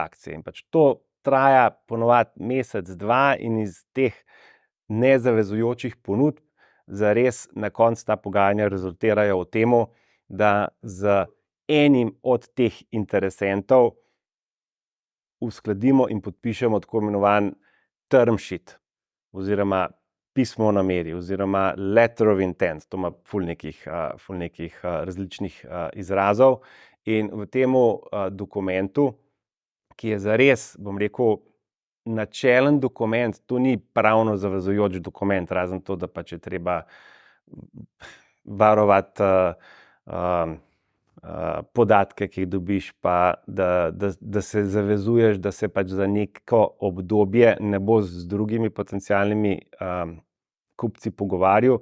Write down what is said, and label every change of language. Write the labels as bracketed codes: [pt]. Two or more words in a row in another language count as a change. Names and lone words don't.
[sl] In pač to traja ponovadi mesec, 2 in iz teh nezavezujočih ponudb zares na koncu ta pogajanja rezultirajo v tem, da z enim od teh interesentov uskladimo in podpišemo tako imenovan [en] term sheet [sl] oziroma pismo o nameri oziroma [en] letter of intent, [sl] to ima ful nekih različnih izrazov. In v tem dokumentu, ki je zares, bom rekel, načelen dokument, to ni pravno zavezujoč dokument, razen to, da pač je treba varovati podatke, ki jih dobiš, pa da se zavezuješ, da se pač za neko obdobje ne bo z drugimi potencialnimi kupci pogovarjal.